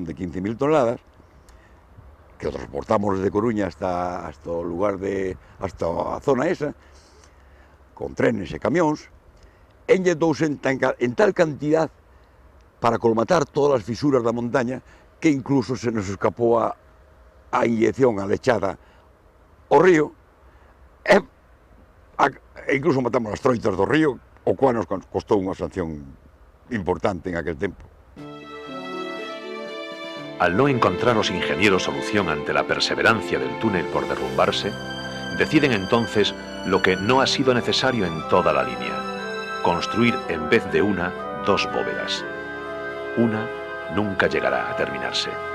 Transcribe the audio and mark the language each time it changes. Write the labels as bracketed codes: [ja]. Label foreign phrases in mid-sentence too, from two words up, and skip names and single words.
[gl] de 15.000 toneladas, que o transportamos desde Coruña hasta o lugar hasta a zona esa, con trenes e camións, enlledouse en tal cantidad para colmatar todas as fisuras da montaña que incluso se nos escapou a inyección, a lechada ao río, e incluso matamos as troitas do río, o cual nos costou unha sanción importante en aquel tempo. [es] Al no encontrar los ingenieros solución ante la perseverancia del túnel por derrumbarse, deciden entonces lo que no ha sido necesario en toda la línea: construir en vez de una, 2 bóvedas. Una nunca llegará a terminarse.